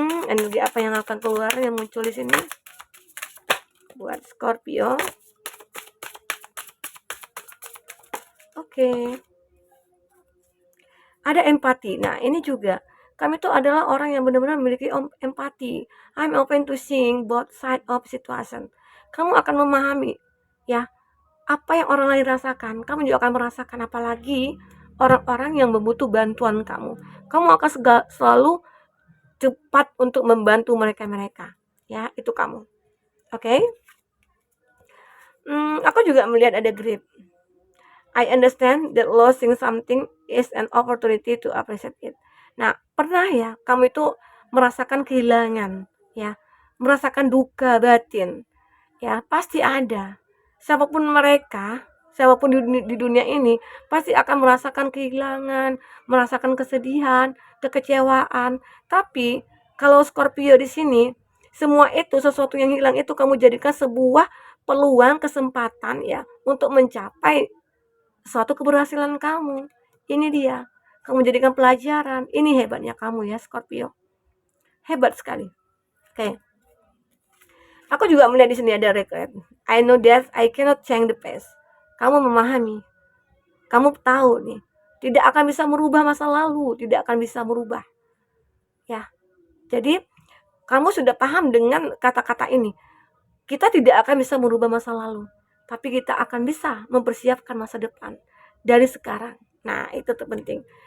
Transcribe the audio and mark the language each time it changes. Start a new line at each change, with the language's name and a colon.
Indonesian: Energi apa yang akan keluar yang muncul di sini buat Scorpio. Oke. Ada empati. Nah, ini juga kami tuh adalah orang yang benar-benar memiliki empati.
English: I'm open to seeing both side of situation.
Indonesian: Kamu akan memahami ya apa yang orang lain rasakan. Kamu juga akan merasakan, apalagi orang-orang yang membutuh bantuan kamu. Kamu akan selalu cepat untuk membantu mereka-mereka. Ya, itu kamu. Oke? Aku juga melihat ada grip.
English: I understand that losing something is an opportunity to appreciate it.
Indonesian: Nah, pernah ya kamu itu merasakan kehilangan, ya, merasakan duka batin, ya, pasti ada. Siapapun mereka, siapapun di dunia ini pasti akan merasakan kehilangan, merasakan kesedihan, kekecewaan. Tapi kalau Scorpio di sini, semua itu, sesuatu yang hilang itu kamu jadikan sebuah peluang, kesempatan ya untuk mencapai suatu keberhasilan kamu. Ini dia, kamu jadikan pelajaran. Ini hebatnya kamu ya Scorpio. Hebat sekali. Oke. Aku juga melihat di sini ada regret.
English: I know that I cannot change the past.
Indonesian: Kamu memahami. Kamu tahu nih, tidak akan bisa merubah masa lalu, tidak akan bisa merubah. Ya. Jadi, kamu sudah paham dengan kata-kata ini. Kita tidak akan bisa merubah masa lalu, tapi kita akan bisa mempersiapkan masa depan dari sekarang. Nah, itu terpenting.